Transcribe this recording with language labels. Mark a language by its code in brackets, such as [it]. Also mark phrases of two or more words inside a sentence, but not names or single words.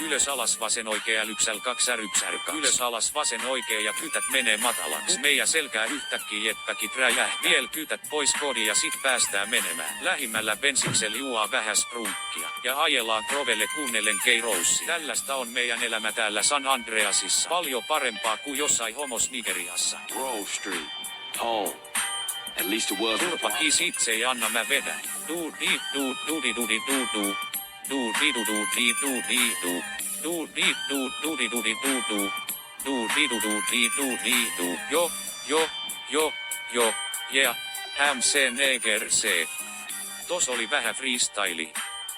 [fi] Ylös alas vasen oikea lyksäl 2 rypsärka. Ylös alas vasen oikea ja kytät menee matalaks. Meidän selkää yhtäkkiä jetpäkit räjähtää. Viel kytät pois kodi ja sit päästään menemään. Lähimmällä bensiksel juo vähän sprunkkia. Ja ajellaan Grovelle kuunnellen K-Roussi. Tällaista on meidän elämä täällä San Andreasissa. Paljon parempaa kuin jossain homos Nigeriassa. [en] Grove Street. Home. At least the world. [fi] Turpa kiis itse ja anna mä vedän. Du di du du di du di du du. Du di du du di du di du. Du di du du di du di du du. Du di du du di du di du. Jo, jo, jo, jo, yeah. MC Negerse. Tos oli vähän freestyli.